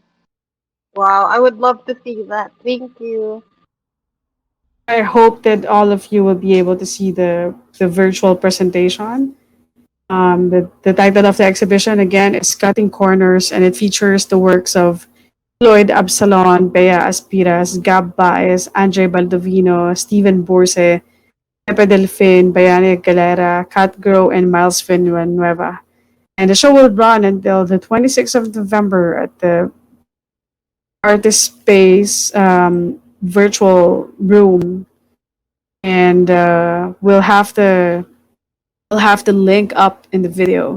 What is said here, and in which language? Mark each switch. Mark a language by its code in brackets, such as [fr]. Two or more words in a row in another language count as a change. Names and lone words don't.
[en] Wow, I would love to see that. Thank you. I hope that all of you will be able to see the virtual presentation. The title of the exhibition again is Cutting Corners, and it features the works of Floyd Absalon, Bea Aspiras, Gab Baez, Baldovino, Stephen Burce, Pepe Delfin, Bayani Galera, Kat Grow, and Miles Villanueva. And the show will run until the 26th of November at the ArtistSpace virtual room, and we'll have the link up in the video.